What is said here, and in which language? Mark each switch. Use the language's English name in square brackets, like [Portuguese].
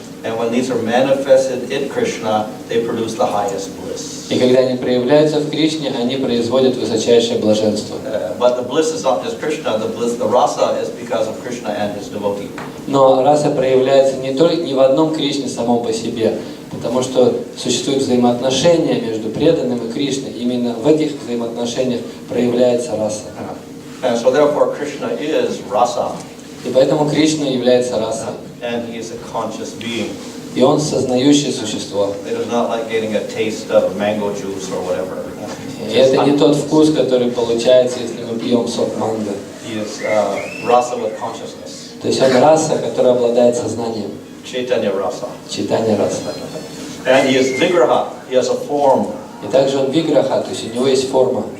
[English] And when these are manifested in Krishna, they produce the highest bliss. [Russian] И когда они проявляются в Кришне, они производят высочайшее блаженство. [English] But the bliss is not just Krishna. The rasa is because of Krishna and his devotee. [Russian] Но раса проявляется не в одном Кришне самом по себе, потому что существуют взаимоотношения между преданным и Кришной. Именно в этих взаимоотношениях проявляется раса. [English] And so therefore Krishna is rasa. [Russian] И поэтому Кришна является расой. [English] And he is a conscious being. [Russian] И он сознающее существо. [English] It is not like getting a taste of mango juice or whatever. [Russian] И это не тот вкус, который получается, если мы пьем сок манго. [English] He is rasa with consciousness. [Russian] То есть он раса, которая обладает сознанием. [English] Chaitanya rasa. [Russian] Читание раса. [English] And he is vigraha. He has a form. [Russian] И также он виграха, то есть у него есть форма.